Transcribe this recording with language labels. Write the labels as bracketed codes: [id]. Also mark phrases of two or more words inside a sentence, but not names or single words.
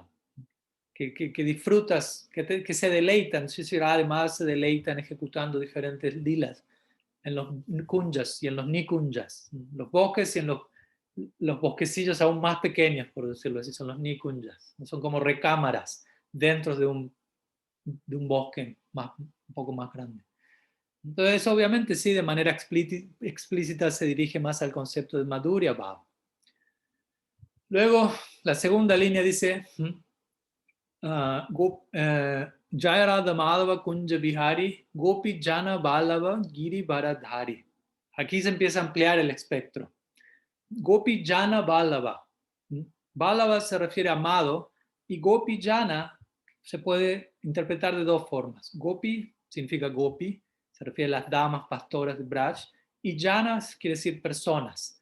[es] Que disfrutas, que se deleitan, Sri además se deleitan ejecutando diferentes lilas en los kunjas y en los nikunjas, los bosques y en los bosquecillos aún más pequeños, por decirlo así, son los nikunjas, son como recámaras dentro de un bosque un poco más grande. Entonces, obviamente, sí, de manera explícita se dirige más al concepto de [sa] माधुर्य भाव. [es] Luego, la segunda línea dice, [sa] जय राधा माधव कुञ्ज बिहारी, गोपी जन बलव गिरि बरधारी. [es] Aquí se empieza a ampliar el espectro. [sa] गोपी जन बलव. [es] Balava se refiere a amado, y [sa] गोपी जन [es] se puede interpretar de dos formas. Gopi significa Gopi, se refiere a las damas pastoras de Braj, y Janas quiere decir personas.